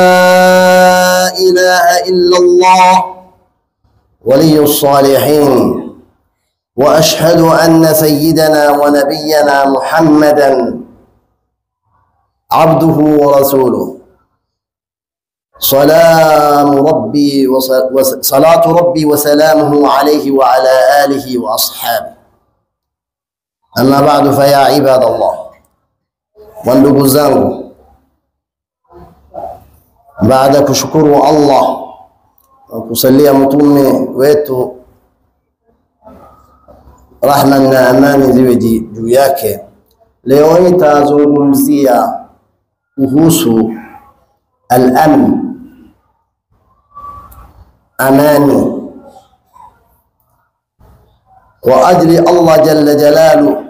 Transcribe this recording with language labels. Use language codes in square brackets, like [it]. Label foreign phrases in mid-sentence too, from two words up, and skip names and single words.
[ar] إله إلا الله ولي الصالحين، وأشهد أن سيدنا ونبينا محمدا عبده ورسوله، صلاة ربي وسلامه عليه وعلى آله وأصحابه. أما بعد، فيا عباد الله، [sw] wandugu zangu, baada ya kushukuru Allah na kusalia mtume wetu, rahma na amani ziwe juu yake, leo nitazungumzia kuhusu al-amn, amani, kwa ajili Allah [ar] جل جلاله